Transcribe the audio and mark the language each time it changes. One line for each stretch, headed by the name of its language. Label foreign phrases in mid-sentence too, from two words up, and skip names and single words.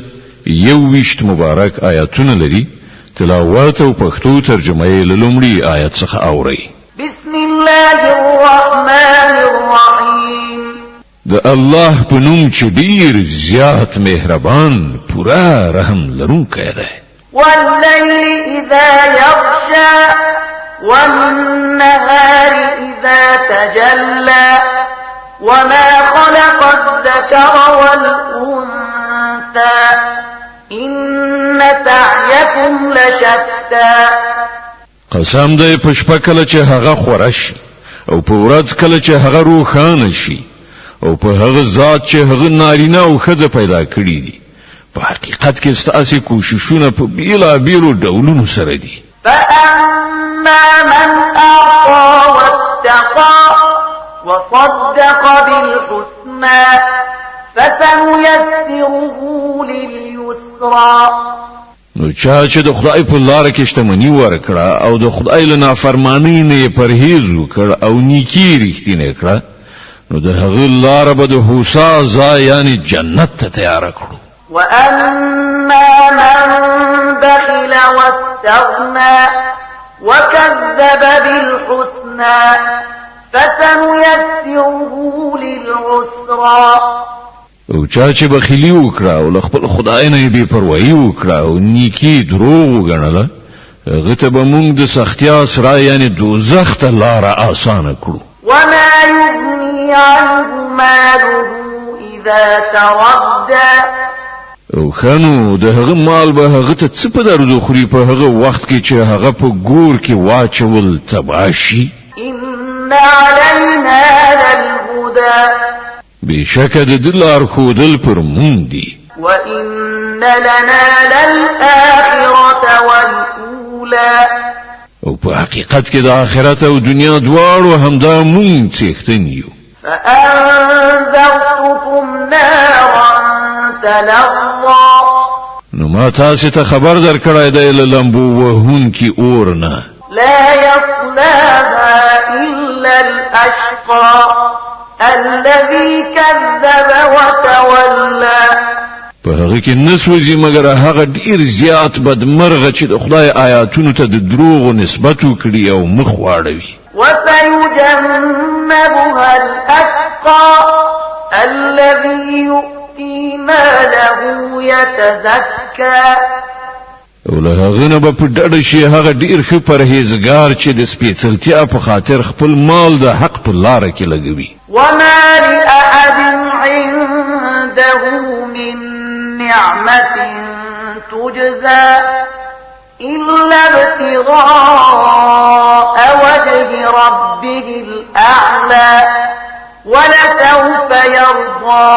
Pashto: 21 مبارک آیاتونه لري. تلاوت او پښتو ترجمه یې لومړی آیت څخه اورئ.
Arabic: بسم الله الرحمن الرحیم.
Pashto: د الله په نوم چې ډیر زیات مهربان پورا رحم لرونکی دی.
Arabic: والليل إذا يغشى والنهار إذا تجلى وما خلق الذكر والأنثى إن سعيكم لشتى.
Pashto: قسم دی په شپه کله چې هغه خورش او په ورځ کله چې هغه روښانه شي او په هغه ذات چې هغه نارینه او ښځه پیدا کړی دي. په حقیقت کې ستاسو کوششونه په بیلابیلو ډولونو سره دي.
Arabic: فأما من أعطى واتقى وصدق بالحسنى فسنيسره لليسرى.
Pashto: نو چا چې د خدای په لار کې شتمنی ورکړه او د خدای له نافرمانی نه پرهیز وکړ او نیکی رښتینه کړه نو د هغه لار به د هوسا ځای یعنی جنت ته تیار کړو.
Arabic: وأما من بخل واستغنى وكذب بالحسنى فسنيسره للعسرى.
Pashto: او چا چې بخیلی وکړه او خپل خدای نه بې پروايي وکړه او نیکی دروغ وګڼله هغه ته به موږ د سختیا سره یعنی دوزخ ته لار آسانه کړو.
Arabic: وما يغني عنه ماله إذا تردى.
Pashto: او خنو د هغه مال به هغه ته څه په درو خوري په هغه وخت کې چې هغه په ګور کې واچول تباشي.
Arabic: إن علينا للهدى.
Pashto: بشک د دلار خودل پر مونږ دي.
Arabic: وإن لنا للآخرة والأولى.
Pashto: او په حقیقت کې د آخرت او دنیا دواړو همدا مونږ څښتن یو.
Arabic: فأنذرتكم نارا تلظى.
Pashto: نو ما تاسو ته خبر درکړای دی لمبو وهون کی اور نه.
Arabic: لا يصلاها إلا الأشقى الذي كذب وتولى.
Pashto: په هغه کې نسوځي مګر هغه ډیر زیات بدمرغه چې د خدای آیاتونو ته د دروغ نسبت وکړي او مخ واړوي.
Arabic: وسيجنبها الأتقى الذي يؤتي ماله يتزكى.
Pashto: او له هغه نه په ډډه شي هغه ډیر ښه پرهیزګار چې د سپېڅلتیا په خاطر خپل مال د حق په لار کې لګوي.
Arabic: وما لأحد عنده من نعمة تجزى إلا ابتغاء وجه ربه الأعلى ولسوف يرضى.